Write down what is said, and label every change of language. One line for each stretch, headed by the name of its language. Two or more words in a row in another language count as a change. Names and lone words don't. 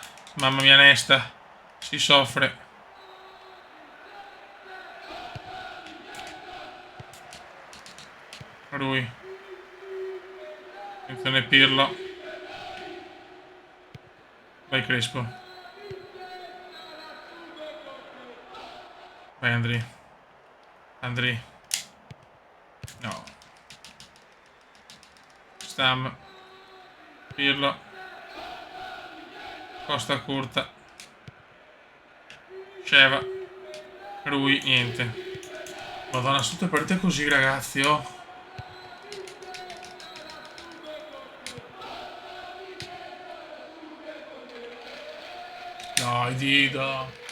Italian: Mamma mia, Nesta. Si soffre. Lui. Attenzione Pirlo. Vai Crespo. Vai Andri. Andri. No. Stam. Pirlo. Costa Curta. Sceva. Rui, niente. Madonna, tutte partite così, ragazzi, oh. Dai, Dida.